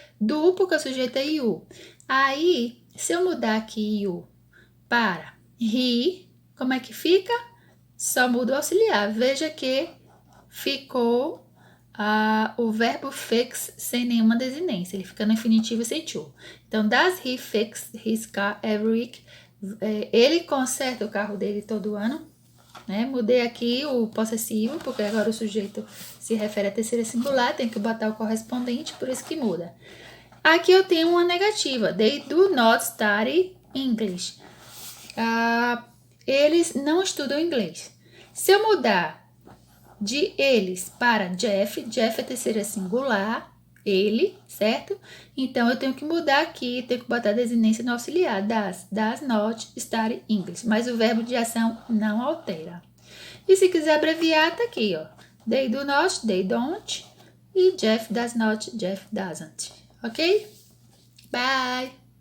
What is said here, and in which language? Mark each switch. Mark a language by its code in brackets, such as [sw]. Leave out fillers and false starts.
[pt] Do, porque o sujeito é you. Aí, se eu mudar aqui you para he, como é que fica? Só muda o auxiliar. Veja que ficou o verbo fix sem nenhuma desinência. Ele fica no infinitivo sem to. [en] Então, does he fix his car every week? [pt] Ele conserta o carro dele todo ano. Né? Mudei aqui o possessivo, porque agora o sujeito se refere à terceira singular. Tem que botar o correspondente, por isso que muda. Aqui eu tenho uma negativa. [en] They do not study English. [pt] Eles não estudam inglês. Se eu mudar de eles para Jeff, Jeff é terceira singular, ele, certo? Então, eu tenho que mudar aqui, tenho que botar a desinência no auxiliar, [en] does not study English. [pt] Mas o verbo de ação não altera. E se quiser abreviar, tá aqui, ó. [en] They do not, they don't. E Jeff does not, Jeff doesn't. Ok? Bye!